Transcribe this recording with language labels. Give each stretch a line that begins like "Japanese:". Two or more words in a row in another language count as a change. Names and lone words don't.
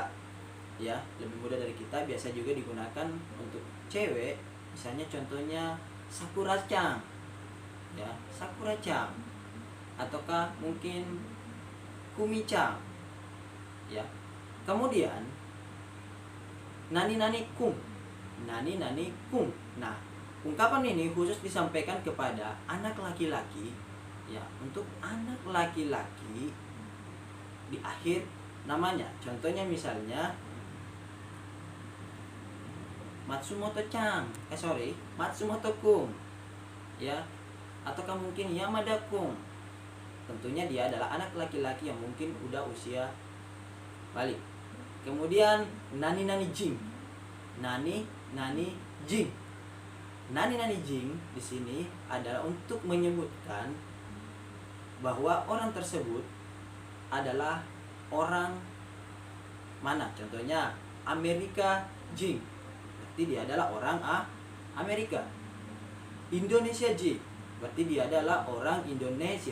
Indonesian: Ya, lebih muda dari kita. Biasa juga digunakan untuk cewek, misalnya contohnya Sakura-chan. Ya, Sakura-chan. Ataukah mungkin Kumi-chan. Ya. Kemudian
Japanese: なになにくん. なになにくん.
Indonesian: Nah, ungkapan ini khusus disampaikan kepada anak laki-laki. Ya, untuk anak laki-laki di akhir namanya. Contohnya misalnya Matsumoto-chan, Matsumoto-kun, ya, ataukah mungkin Yamada-kun. Tentunya dia adalah anak laki-laki yang mungkin udah usia balik. Kemudian
Japanese: なになにじん、なになにじん、なになにじん
Indonesian: di sini adalah untuk menyebutkan bahwa orang tersebut adalah orang mana. Contohnya
Japanese: アメリカじん,
Indonesian: berarti dia adalah orang Amerika.
Japanese: インドネシアじん,
Indonesian: berarti dia adalah orang Indonesia.